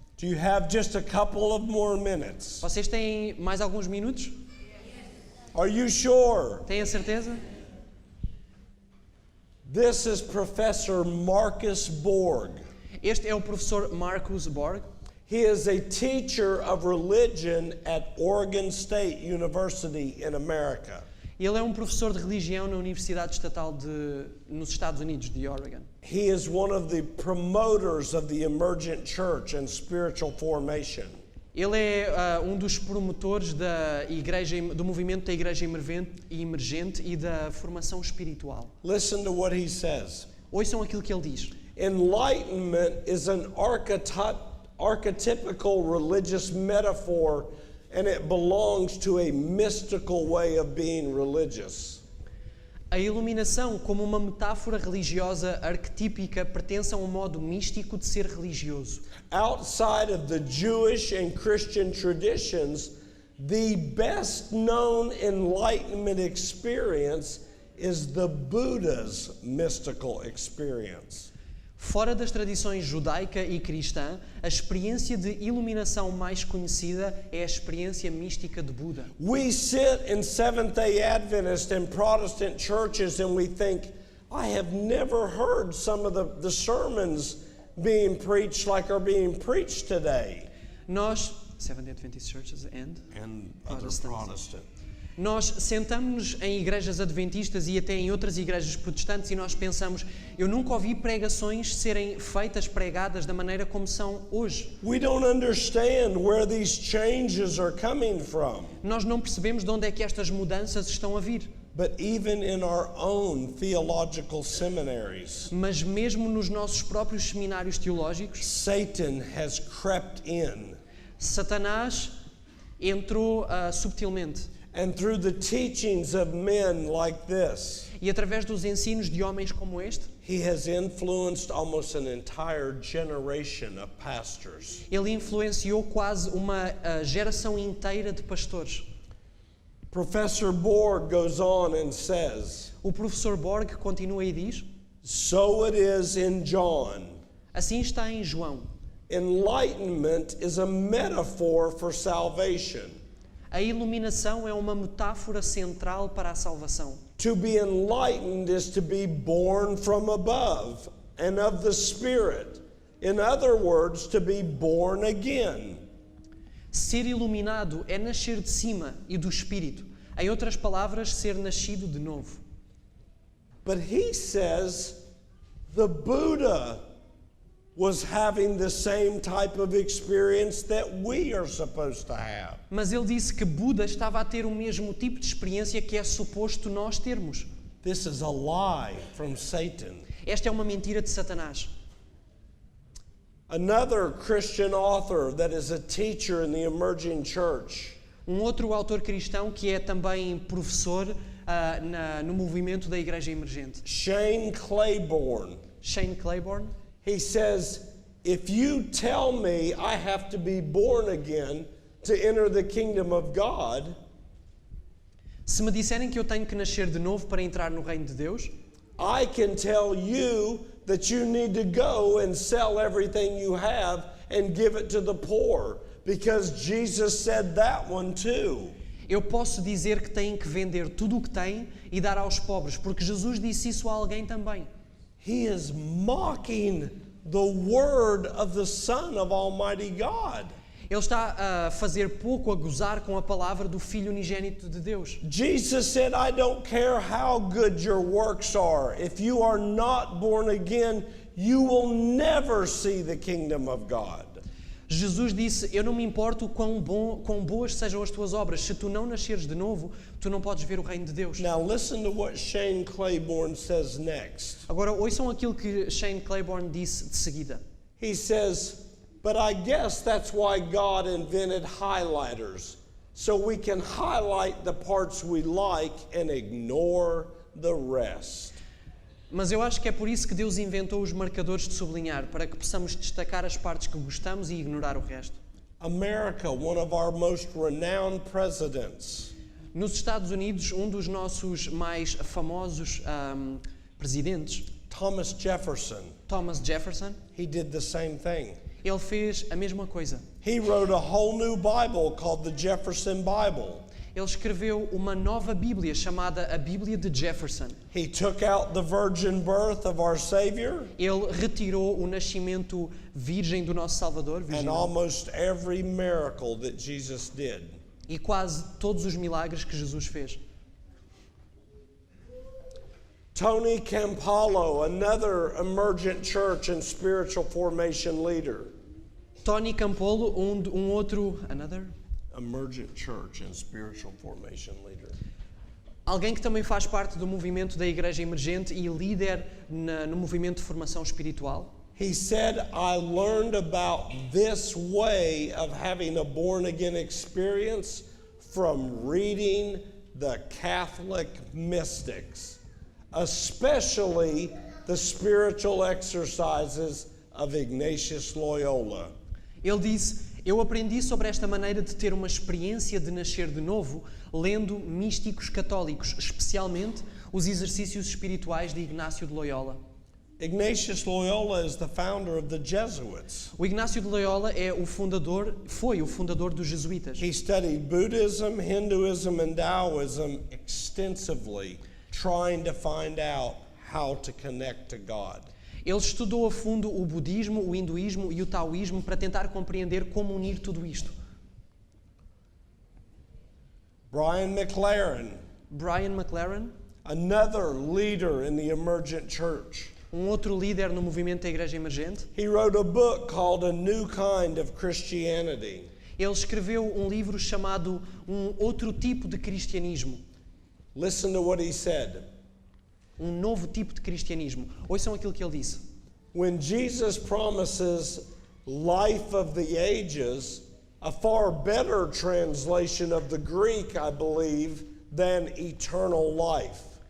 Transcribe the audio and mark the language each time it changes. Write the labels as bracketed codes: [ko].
[en] Do you have just a couple of more minutes? [pt] Vocês têm mais alguns minutos? [en] Are you sure? [pt] Têm a certeza? [en] This is Professor Marcus Borg. [pt] Este é o professor Marcus Borg. [en] He is a teacher of religion at Oregon State University in America. [pt] Ele é um professor de religião na Universidade Estatal nos Estados Unidos de Oregon. [en] He is one of the promoters of the emergent church and spiritual formation. [pt] Ele é um dos promotores do movimento da Igreja Emergente e da formação espiritual. [en] Listen to what he says. [pt] Ouçam aquilo que ele diz. [en] Enlightenment is an archetypical religious metaphor, and it belongs to a mystical way of being religious. [pt] A iluminação, como uma metáfora religiosa arquetípica, pertence a um modo místico de ser religioso. [en] Outside of the Jewish and Christian traditions, the best known enlightenment experience is the Buddha's mystical experience. [pt] Fora das tradições judaica e cristã, a experiência de iluminação mais conhecida é a experiência mística de Buda. [en] We sit in Seventh-day Adventist and Protestant churches and we think, I have never heard some of the sermons being preached like are being preached today. [pt] Nós, [en] Seventh-day Adventist churches and other Protestant. [pt] Nós sentamos-nos em igrejas adventistas e até em outras igrejas protestantes e nós pensamos, eu nunca ouvi pregações serem pregadas da maneira como são hoje. [en] We don't understand where these changes are coming from. [pt] Nós não percebemos de onde é que estas mudanças estão a vir. [en] But even in our own theological seminaries, [pt] mas mesmo nos nossos próprios seminários teológicos, [en] Satan has crept in. [pt] Satanás entrou subtilmente. [en] And through the teachings of men like this, [pt] E através dos ensinos de homens como este, [en] he has influenced almost an entire generation of pastors. [pt] ele influenciou quase uma geração inteira de pastores. [en] Professor Borg goes on and says, [pt] O professor Borg continua e diz: [en] so it is in John. [pt] assim está em João. [en] Enlightenment is a metaphor for salvation. [pt] A iluminação é uma metáfora central para a salvação. [en] To be enlightened is to be born from above and of the Spirit. In other words, to be born again. [pt] Ser iluminado é nascer de cima e do Espírito. Em outras palavras, ser nascido de novo. [en] But he says the Buddha was having the same type of experience that we are supposed to have. [pt] Mas ele disse que Buda estava a ter o mesmo tipo de experiência que é suposto nós termos. [en] This is a lie from Satan. [pt] Esta é uma mentira de Satanás. [en] Another Christian author that is a teacher in the emerging church [pt] Outro autor cristão que é também professor no movimento da Igreja Emergente, [en] Shane Claiborne. [pt] Shane Claiborne, [en] He says, if you tell me I have to be born again to enter the kingdom of God, [pt] se me disserem que eu tenho que nascer de novo para entrar no reino de Deus, [en] I can tell you that you need to go and sell everything you have and give it to the poor, because Jesus said that one too. [pt] eu posso dizer que têm que vender tudo o que têm e dar aos pobres, porque Jesus disse isso a alguém também. [en] He is mocking the word of the Son of Almighty God. [pt] Ele está a fazer pouco, a gozar com a palavra do Filho unigênito de Deus. [en] Jesus said, I don't care how good your works are. If you are not born again, you will never see the kingdom of God. [pt] Jesus disse, eu não me importo quão boas sejam as tuas obras. Se tu não nasceres de novo, tu não podes ver o reino de Deus. [en] Now listen to what Shane Claiborne says next. [pt] Agora, ouçam aquilo que Shane Claiborne disse de seguida. [en] He says, but I guess that's why God invented highlighters, so we can highlight the parts we like and ignore the rest. [pt] Mas eu acho que é por isso que Deus inventou os marcadores de sublinhar, para que possamos destacar as partes que gostamos e ignorar o resto. [en] America, one of our most renowned presidents, [pt] Nos Estados Unidos, dos nossos mais famosos presidentes, [en] Thomas Jefferson, [pt] Thomas Jefferson, [en] he did the same thing. [pt] ele fez a mesma coisa. [en] He wrote a whole new Bible called the Jefferson Bible. [pt] Ele escreveu uma nova Bíblia chamada a Bíblia de Jefferson. [en] He took out the virgin birth of our Savior [pt] Ele retirou o nascimento virgem do nosso Salvador, [en] and [pt] virginal, [en] almost every miracle that Jesus did. [pt] e quase todos os milagres que Jesus fez. [en] Tony Campolo, another emergent church and spiritual formation leader. [pt] Tony Campolo, outro, [en] Emergent church and spiritual formation leader. [pt] alguém que também faz parte do movimento da Igreja Emergente e líder no movimento de formação espiritual. [en] He said, I learned about this way of having a born again experience from reading the Catholic mystics, especially the spiritual exercises of Ignatius Loyola. [pt] Ele disse, eu aprendi sobre esta maneira de ter uma experiência de nascer de novo, lendo místicos católicos, especialmente os exercícios espirituais de Ignácio de Loyola. [en] Ignatius Loyola is the founder of the Jesuits. [pt] O Ignácio de Loyola foi o fundador dos jesuítas. [en] He studied Buddhism, Hinduism, and Taoism extensively, trying to find out how to connect to God. [pt] Ele estudou a fundo o budismo, o hinduísmo e o taoísmo para tentar compreender como unir tudo isto. [en] Brian McLaren, [pt] Brian McLaren, [en] another leader in the emergent church. [pt] outro líder no movimento da Igreja Emergente, [en] He wrote a book called A New Kind of Christianity. [pt] ele escreveu livro chamado Outro Tipo de Cristianismo. [en] Listen to what he said. [pt] Novo tipo de cristianismo. Ouçam aquilo que ele disse. [en] When Jesus promises life of the ages, a far better translation of the Greek, I believe, than eternal life.